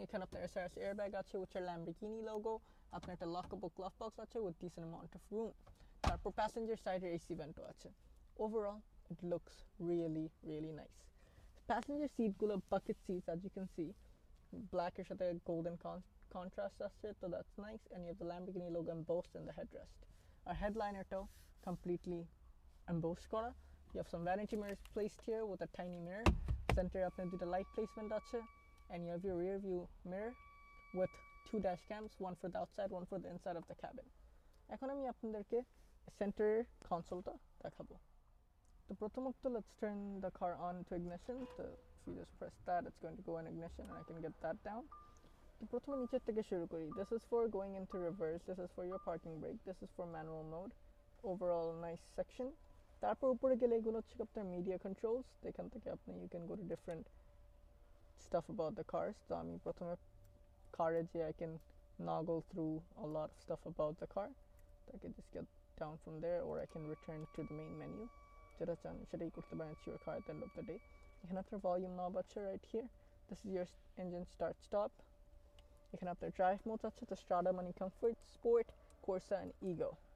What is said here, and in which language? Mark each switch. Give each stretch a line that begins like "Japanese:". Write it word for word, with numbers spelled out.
Bangla: এখানে আপনার SRS airbag আছে
English: with your Lamborghini logo,
Bangla: আপনার একটা লকেবল গ্লাভ বক্স আছে
English: with decent amount of room,
Bangla: তারপর প্যাসেঞ্জার সাইডের এসি ভেন্টও আছে।
English: Overall it looks really really nice. Passenger সিটগুলো bucket seats, as you can see
Bangla: ব্ল্যাকের সাথে গোল্ডেন কন্ট্রাস্ট আসছে, তো
English: That's nice. And you have the Lamborghini logo embossed in the headrest. Our headlinerটাও completely embossed করা। You have some vanity mirrors placed here with a tiny mirror. Center এ
Bangla: আপনার দুটো
English: light placement আছে, and you have your rear view mirror with two dash cams, one for the outside, one for the inside of the cabin.
Bangla: এখন আমি আপনাদেরকে center consoleটা দেখাবো। তো প্রথমত
English: let's turn the car on to ignition. So if you just press that, it's going to go in ignition and I can get that down.
Bangla: প্রথমে নিচের থেকে শুরু করি।
English: This is for going into reverse, this is for your parking brake, this is for manual mode. Overall nice section.
Bangla: তারপর উপরে গেলে এগুলো হচ্ছে আপনার
English: media controls,
Bangla: এখান থেকে আপনি
English: you can go to different stuff about the cars.
Bangla: তো আমি প্রথমে কারে যে
English: I can noggle through a lot of stuff about the car. So I can just get down from there, or I can return to the main menu.
Bangla: যেটা চান সেটাই করতে পারেন,
English: it's your car at the end of the day.
Bangla: এখানে আপনার
English: volume knob আছে right here. This is your engine start stop. You can have their drive modes such as the Strada, Money Comfort, Sport, Corsa, and Ego.